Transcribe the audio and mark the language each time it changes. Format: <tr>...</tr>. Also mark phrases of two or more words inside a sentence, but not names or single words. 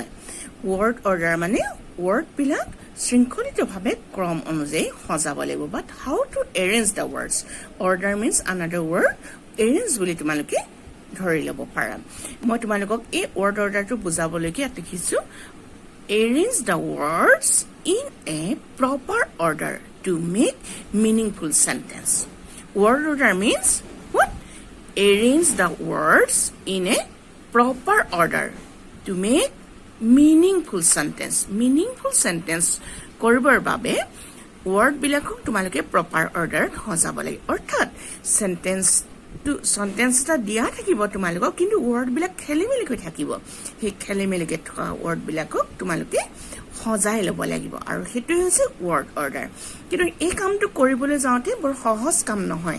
<en>word order</en> <as>মানে ৱৰ্ডবিলাক শৃংখলিতভাৱে ক্ৰম অনুযায়ী সজাব লাগিব।</as> <en>but how to arrange the words, order means another word, arrange</en> <as>বুলি তোমালোকে ধৰি ল'ব পাৰা। মই তোমালোকক এই ৱৰ্ড অৰ্ডাৰটো বুজাবলৈকে ইয়াত লিখিছো,</as> <en>arrange the words in a proper order to make meaningful sentence. Word order means what? Arrange the words in a proper order to make meaningful sentence. Meaningful sentence</en> <as>কৰিবৰ বাবে word বিলাকক তোমালোকে</as> <en>proper order</en> <as>সজাব লাগে। অৰ্থাৎ sentence এটা দিয়া থাকিব তোমালোকক, কিন্তু word বিলাক খেলিমেলিকৈ থাকিব। সেই খেলিমেলিকৈ থকা word বিলাকক তোমালোকে সজাই ল'ব লাগিব, আৰু সেইটোৱে হৈছে</as> <en>word order.</en> <as>কিন্তু এই কামটো কৰিবলৈ যাওঁতে বৰ সহজ কাম নহয়।</as>